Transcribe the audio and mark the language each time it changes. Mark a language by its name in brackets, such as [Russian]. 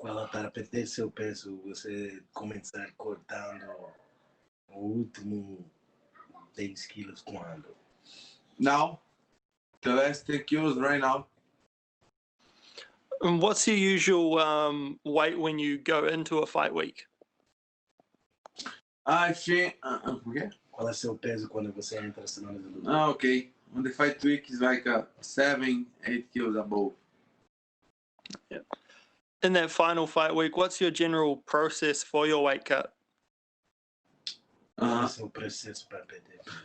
[Portuguese] para perder seu peso, você começar cortando o último 10 quilos quando? [English] Now, the last 10 kilos right now. And what's your usual weight when you go into a fight week? I think. Okay. [Portuguese] Qual é seu peso quando você entra semana de luta? Okay. [English] On the fight week is like 7, 8 kilos above. Yeah. In that final fight week, what's your general process for your weight cut? [Portuguese] Qual é seu processo para perder?